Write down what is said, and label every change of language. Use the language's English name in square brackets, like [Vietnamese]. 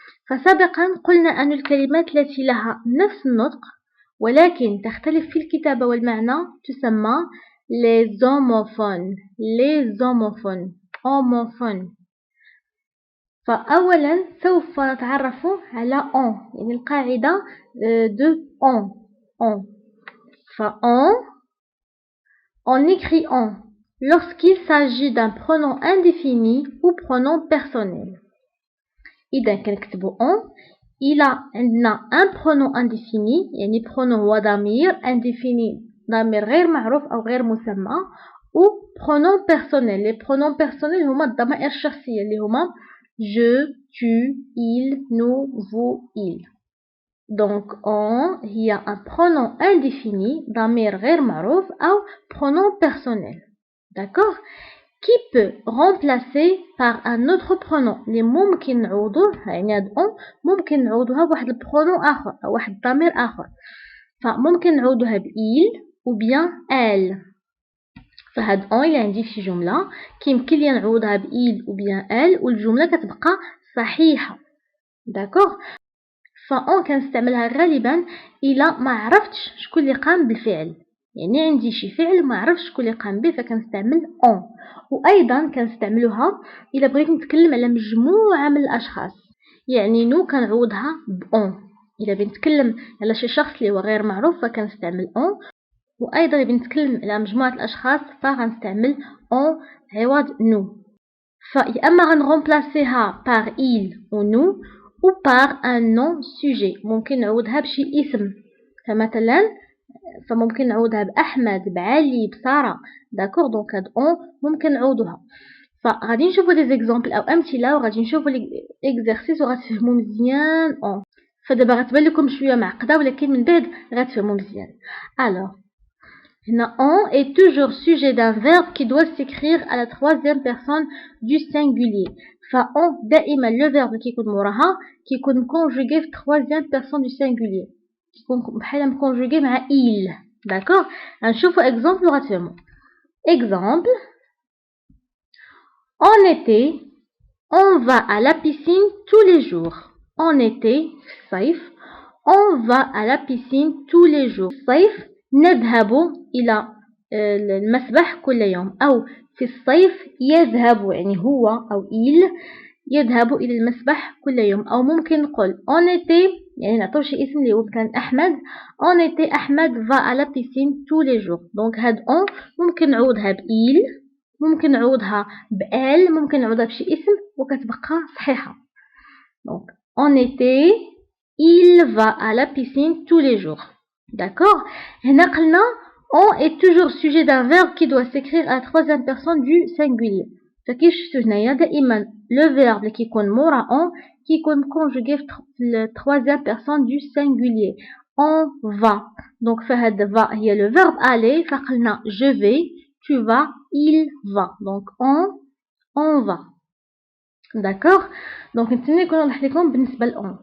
[Arabic] فسابقا قلنا أن الكلمات التي لها نفس النطق ولكن تختلف في الكتابة والمعنى تسمى [French] les homophones homophone. [Arabic] فأولا سوف نتعرف على on يعني القاعدة de on. [French] On écrit on lorsqu'il s'agit d'un pronom indéfini ou pronom personnel. [Arabic] إذا كنكتبو on إلى عندنا [French] un pronom indéfini [Arabic] يعني pronom هو ضمير indéfini ضمير غير معروف أو غير مسمى [French] ou pronom personnel. Les pronoms personnels [Arabic] هما الضمائر الشخصية اللي هما [French] je, tu, il, nous, vous, il. Donc on هي un pronom indéfini [Arabic] ضمير غير معروف أو [French] pronom personnel. D'accord? Qui peut remplacer par un autre pronom [Arabic] اللي ممكن نعوضوه يعني هاد on ممكن نعوضوها بواحد البرونون آخر أو واحد الضمير آخر. فممكن نعوضوها ب [French] il ou bien elle. [Arabic] فهاد on اللي عندي في جملة كيمكن لي نعوضها ب [French] il ou bien elle [Arabic] والجملة كتبقى صحيحة. داكوغ؟ فon كنستعملها غالبا إلا ما عرفتش شكون اللي قام بالفعل يعني عندي شي فعل ما عرفتش شكون اللي قام به فكنستعمل on. وأيضا كنستعملوها إلا بغيت نتكلم على مجموعة من الأشخاص يعني نو كنعوضها ب on. إلا بغيت نتكلم على شي شخص اللي هو غير معروف فكنستعمل on. وأيضا بنتكلم على مجموعة الأشخاص فغنستعمل on عوض nous. فيا إما غنغومبلاسيها [French] par il ou nous ou par un nom sujet. [Arabic] ممكن نعوضها بشي اسم فمثلا فممكن نعوضها بأحمد بعلي بسارة. داكوغ دونك هاد on ممكن نعوضوها. فغادي نشوفو دي زيكزامبل أو أمثلة وغادي نشوفو ليكزارسيس وغتفهمو مزيان on. فدابا غتبان لكم شوية معقدة ولكن من بعد غتفهمو مزيان. [French] Alors on est toujours sujet d'un verbe qui doit s'écrire à la troisième personne du singulier. [Arabic] on دائما le verbe كيكون موراها كيكون conjugué في [French] troisième personne du singulier [Arabic] كيكون بحال conjugué مع il. d'accord غنشوفوا exemple وغتفهموا. [French] exemple en été on va à la piscine tous les jours. en été [Arabic] في الصيف [French] on va à la piscine tous les jours. [Arabic] في الصيف نذهب إلى المسبح كل يوم. أو في الصيف يذهب يعني هو أو il يذهب إلى المسبح كل يوم. أو ممكن نقول en été يعني نعطوه شي اسم اللي هو مثلا أحمد. [French] en été أحمد va à la piscine tous les jours. [Arabic] donc هاد on ممكن نعوضها ب il ممكن نعوضها ب elle ممكن نعوضها بشي اسم وكتبقى صحيحة. [French] donc en été il va à la piscine tous les jours. D'accord? [Arabic] هنا قلنا [French] on est toujours sujet d'un verbe qui doit s'écrire à la troisième personne du singulier. [Arabic] فكيف شفتو هنايا دائما le verbe اللي كيكون مورا on كيكون conjugué في [French] la troisième personne du singulier. on va. donc فهاد va هي le verbe aller فقلنا je vais tu vas il va. donc on va. [Arabic] داكوغ دونك نتمنى يكون واضح لكم بالنسبه لأون.